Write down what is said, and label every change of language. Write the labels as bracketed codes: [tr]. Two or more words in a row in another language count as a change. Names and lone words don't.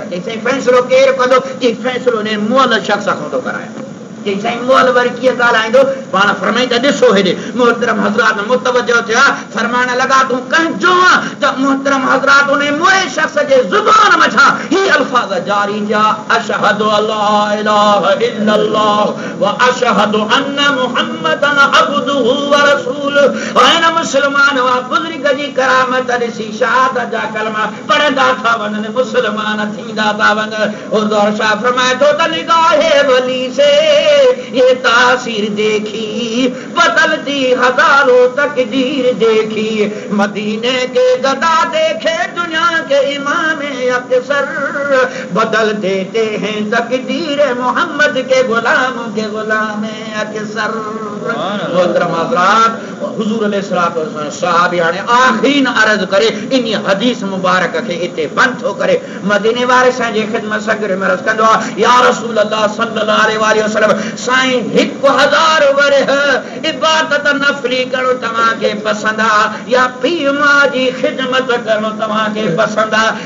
[sd] चई साईं फ़ैसिलो केरु कंदो? चई फ़ैसिलो ने मुअल शख़्स खां थो करायां। चई साईं मुअल वरी कीअं ॻाल्हाईंदो? पाण फरमाई त ॾिसो हेॾे मोहतरम हज़रात मुतवजो थिया, फरमाइण लॻा तूं कंहिंजो आहे? त मोहतरम हज़रात उन मुए शख़्स जे ज़ुबान मथां ही अल्फाज़ जारी थिया, [ar] أشهد أن لا إله إلا الله وأشهد أن محمدا عبده ورسوله. [sd] ऐं मुस्लमान वा बुज़ुर्ग जी करामत ॾिसी शहादत जा कलमा पढ़ंदा था वञनि, मुस्लमान थींदा था वञनि। हुज़ूर शाह फरमाए थो त [ur] نگاہِ ولی سے یہ تاثیر دیکھی بدلتی ہزاروں تقدیر دیکھی، مدینے کے گدا دیکھے دنیا کے امام اکثر، بدل دیتے ہیں تقدیر محمد کے غلام اکثر. [sd] मोहतरम हज़रात, हुज़ूर [ar] عليه الصلاة والسلام [sd] सहाबी हाणे आखिरी अर्ज़ करे इन हदीस मुबारक खे इते बंदि थो करे मदीने वारे साईं जी ख़िदमत सगरे में अर्ज़ कंदो आहे, [ar] يا رسول الله صلى الله عليه وسلم, [sd] साईं 1000 वरह इबादत नफली करो तव्हांखे पसंदि आहे या पीउ मां जी ख़िदमत करो तव्हांखे पसंदि आहे?